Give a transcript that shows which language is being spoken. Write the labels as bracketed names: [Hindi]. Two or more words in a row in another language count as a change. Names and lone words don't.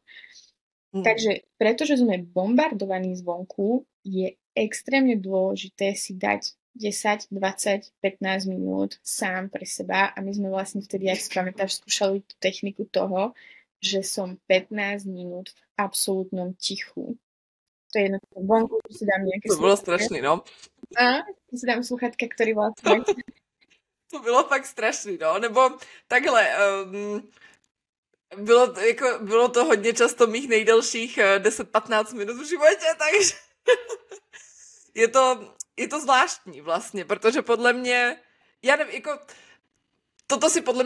[Slovak] Takže pretože sme bombardovaní zvonku, je extrémne dôležité si dať 10, 20, 15 minút sám pre seba a my sme vlastne vtedy, ak si pamätáš, skúšali tú techniku toho, že som 15 minút v absolútnom tichu. To je jedno vonku, že si dám nejaké To bolo strašný, no. A si dám sluchatka, ktorý vlastne... [Czech] To bylo fakt strašný, no. Nebo takhle, bylo to hodně často mých nejdelších 10-15 minut v životě, takže je to zvláštní vlastně, protože podle mě, já nevím, jako toto si podle mě